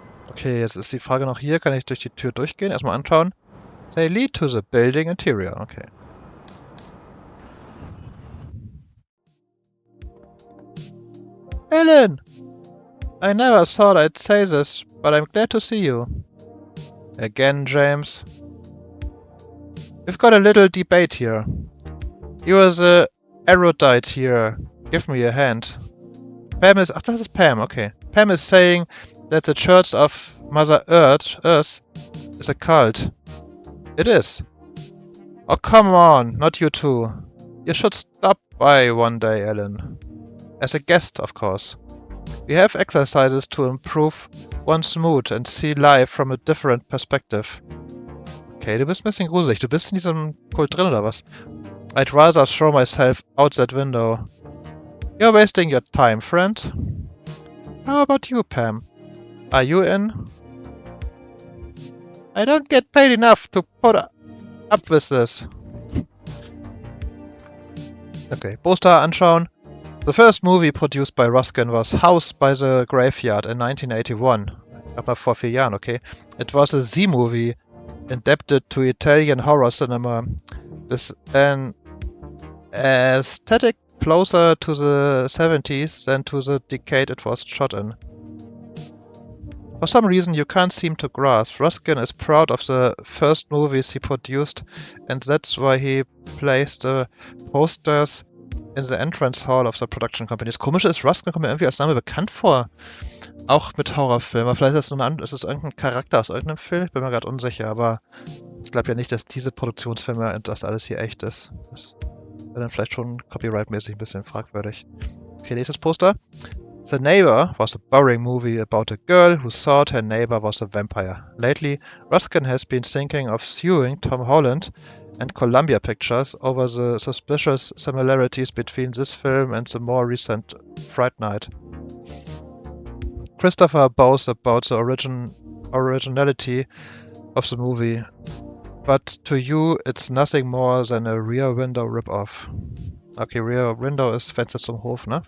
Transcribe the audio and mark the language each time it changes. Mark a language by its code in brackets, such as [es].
[de] Okay, jetzt ist die Frage noch hier. Kann ich durch die Tür durchgehen? Erstmal anschauen. [en] They lead to the building interior. Okay. Alan! I never thought I'd say this, but I'm glad to see you. Again, James. We've got a little debate here. You're the erudite here. Give me a hand. Pam is... [de] Ach, das ist Pam, okay. [en] Pam is saying that the Church of Mother Earth is a cult. It is. Oh, come on, not you too. You should stop by one day, Alan. As a guest, of course. We have exercises to improve one's mood and see life from a different perspective. [de] Okay, du bist ein bisschen gruselig. Du bist in diesem Kult drin, oder was? [en] I'd rather throw myself out that window. You're wasting your time, friend. How about you, Pam? Are you in? I don't get paid enough to put up with this. [de] Okay, Poster anschauen. [en] The first movie produced by Ruskin was House by the Graveyard in 1981. [de] Aber vor 4 Jahren, okay. [en] It was a Z-movie adapted to Italian horror cinema with an aesthetic closer to the 70s than to the decade it was shot in. For some reason you can't seem to grasp, Ruskin is proud of the first movies he produced, and that's why he placed the posters in the entrance hall of the production company. [de] Das Komische ist, Ruskin kommt mir irgendwie als Name bekannt vor. Auch mit Horrorfilmen. Vielleicht ist es irgendein Charakter aus irgendeinem Film. Ich bin mir gerade unsicher, aber ich glaube ja nicht, dass diese Produktionsfilme und das alles hier echt ist. Das wäre dann vielleicht schon copyright-mäßig ein bisschen fragwürdig. Okay, nächstes Poster. [en] The Neighbor was a boring movie about a girl who thought her neighbor was a vampire. Lately, Ruskin has been thinking of suing Tom Holland and Columbia Pictures over the suspicious similarities between this film and the more recent Fright Night. Christopher boasts about the originality of the movie. but to you it's nothing more than a Rear Window rip-off. [de] Okay, Rear Window ist Fenster zum Hof, ne?